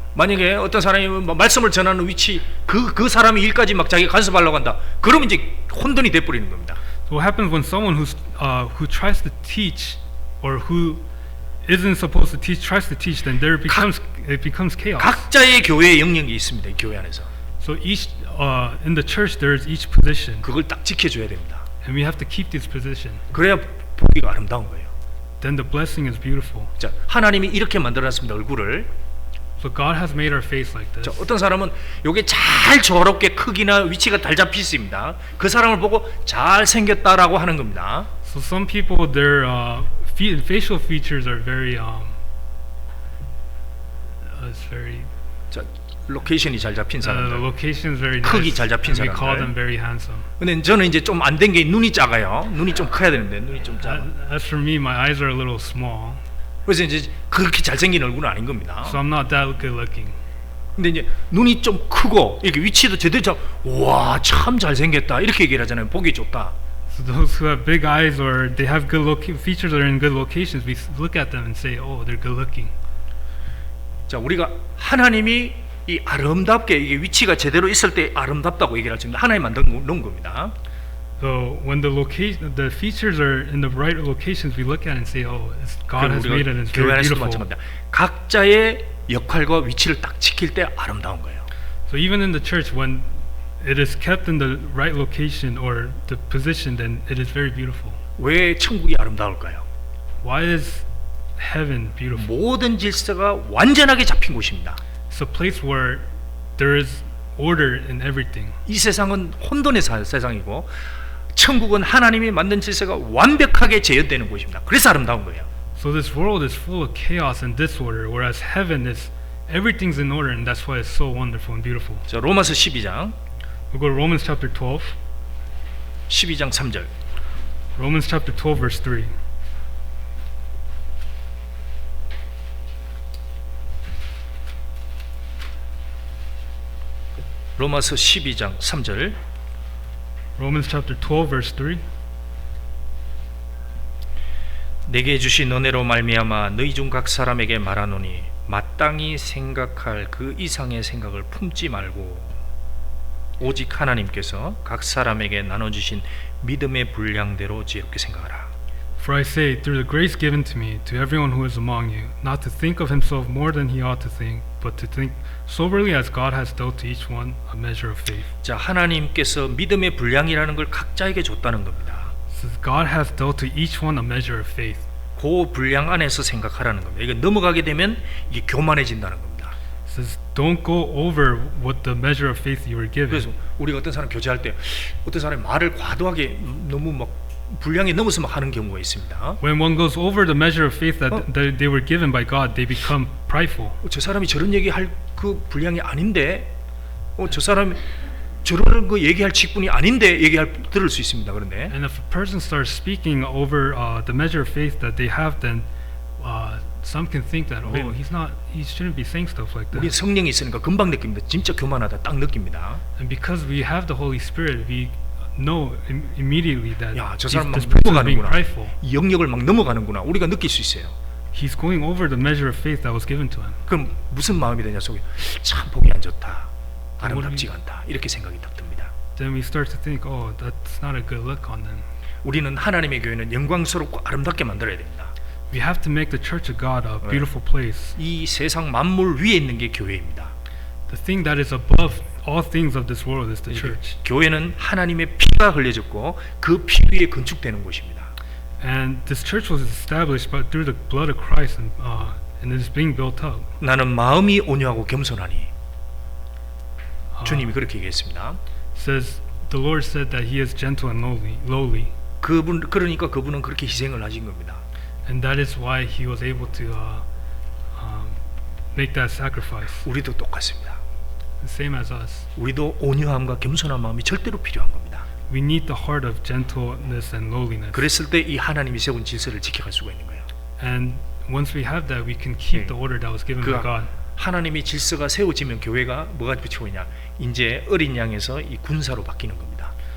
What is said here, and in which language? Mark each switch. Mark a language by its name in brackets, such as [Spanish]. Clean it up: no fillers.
[Korean] 만약에 어떤 사람이 말씀을 전하는 위치 그 사람이 일까지 막 자기가 간섭하려고 한다. 그러면 이제 혼돈이 돼 버리는 겁니다. [English] So what happens when someone who tries to teach or who isn't supposed to teach tries to teach, then it becomes chaos. [Korean] 각자의 교회의 영역이 있습니다. 이 교회 안에서. [English] So each in the church there is each position, [Korean] 그걸 딱 지켜줘야 됩니다. [English] and we have to keep this position. [Korean] 그래야 보기가 아름다운 거예요. [English] Then the blessing is beautiful. [Korean] 자, 하나님이 이렇게 만들어놨습니다. 얼굴을. [English] So God has made our face like this. [Korean] 자, 어떤 사람은 요게 잘 조화롭게 크기나 위치가 잘 잡혀 있습니다. 그 사람을 보고 잘 생겼다라고 하는 겁니다. [English] So some people, their facial features are very it's very [Korean] 자, 로케이션이 잘 잡힌 [English] the [Korean] 사람들. [English] location is very [Korean] 크기 [English] nice. [Korean] 잘 잡힌 [English] And we call [Korean] 사람들. [English] them very handsome. [Korean] 근데 저는 이제 좀 안 된 게 눈이 작아요. 눈이 좀 커야 되는데 눈이 좀 작아. [English] As for me, my eyes are a little small, [Korean] 그래서 이제 그렇게 잘생긴 얼굴은 아닌 겁니다. [English] so I'm not that good looking. [Korean] 근데 이제 눈이 좀 크고 이렇게 위치도 제대로 와, 참 잘생겼다 이렇게 얘기를 하잖아요. 보기 좋다. [English] So those who have big eyes or they have good features that are in good locations, we look at them and say, "Oh, they're good looking." [Korean] 자, 우리가 하나님이 이 아름답게 이게 위치가 제대로 있을 때 아름답다고 얘기를 할 수 있는데 하나님 만든 놓은 겁니다. [English] So when the features are in the right locations, we look at it and say, "Oh, God has made it, and it's [Korean] 교회 [English] very [Korean] 안에서도 [English] beautiful." [Korean] 마찬가지입니다. 각자의 역할과 위치를 딱 지킬 때 아름다운 거예요. [English] So even in the church, when it is kept in the right location or the position, then it is very beautiful. [Korean] 왜 천국이 아름다울까요? [English] Why is heaven beautiful? [Korean] 모든 질서가 완전하게 잡힌 곳입니다. [English] It's a place where there is order in everything. [Korean] 이 세상은 혼돈의 세상이고 천국은 하나님이 만든 질서가 완벽하게 재현되는 곳입니다. 그래서 아름다운 거예요. [English] So this world is full of chaos and disorder, whereas heaven is everything's in order, and that's why it's so wonderful and beautiful. [Korean] 자, 로마서 12장 [English] We go to Romans chapter 12. [Korean] 12장 3절. [English] Romans chapter 12 verse 3. [Korean] 로마서 12장 3절. [English] Romans chapter 12 verse 3. [Korean] 내게 주신 은혜로 말미암아 너희 중 각 사람에게 말하노니 마땅히 생각할 그 이상의 생각을 품지 말고 오직 하나님께서 각 사람에게 나눠주신 믿음의 분량대로 지혜롭게 생각하라. [English] For I say, through the grace given to me, to everyone who is among you, not to think of himself more than he ought to think, but to think soberly as God has dealt to each one a measure of faith. [Korean] 자, 하나님께서 믿음의 분량이라는 걸 각자에게 줬다는 겁니다. [English] Says God has dealt to each one a measure of faith. [Korean] 그 분량 안에서 생각하라는 겁니다. 이게 넘어가게 되면 이게 교만해진다는 겁니다. [English] Says don't go over what the measure of faith you were given. [Korean] 그래서 우리가 어떤 사람 교제할 때 어떤 사람이 말을 과도하게 너무 막 분량이 넘어서 막 하는 경우가 있습니다. [English] When one goes over the measure of faith that they were given by God, they become prideful. [Korean] 저 사람이 저런 얘기할 그 분량이 아닌데, 저 사람이 저런 거 얘기할 직분이 아닌데 들을 수 있습니다. 그런데 [English] And if a person starts speaking over the measure of faith that they have, then some can think that he shouldn't be saying stuff like [Korean] 우리 성령이 있으니까 금방 느낍니다. 진짜 교만하다 딱 느낍니다. [English] And because we have the Holy Spirit, we know immediately that [Korean] 야, 저 [English] this [Korean] 사람 막 [English] person is being [Korean] 넘어가는구나. [English] prideful. [Korean] 이 영역을 막 넘어가는구나. 우리가 느낄 수 있어요. [English] He's going over the measure of faith that was given to him. [Korean] 그럼 무슨 마음이 되냐 속에 참 보기 안 좋다. 아름답지가 않다. 이렇게 생각이 딱 듭니다. [English] Then we start to think, oh, that's not a good look on them. [Korean] 우리는 하나님의 교회는 영광스럽고 아름답게 만들어야 됩니다. [English] We have to make the church of God a beautiful place. [Korean] 이 세상 만물 위에 있는 게 교회입니다. [English] The thing that is above all things of this world is the church. [Korean] 교회는 하나님의 피가 흘려졌고 그 피 위에 건축되는 곳입니다. [English] And this church was established through the blood of Christ, and it is being built up. [Korean] 나는 마음이 온유하고 겸손하니 주님이 그렇게 얘기했습니다. [English] Says the Lord said that He is gentle and lowly, 그러니까 그분은 그렇게 희생을 하신 겁니다. and that is why He was able to make that sacrifice. [Korean] 우리도 똑같습니다. [English] Same as us. [Korean] 우리도 온유함과 겸손한 마음이 절대로 필요한 겁니다. [English] We need the heart of gentleness and lowliness. [Korean] 그랬을 때 이 하나님이 세운 질서를 지켜갈 수가 있는 거예요. [English] And once we have that, we can keep the order that was given by God. [Korean] 하나님이 질서가 세워지면 교회가 뭐가 붙이고 있냐? 이제 어린 양에서 이 군사로 바뀌는 겁니다.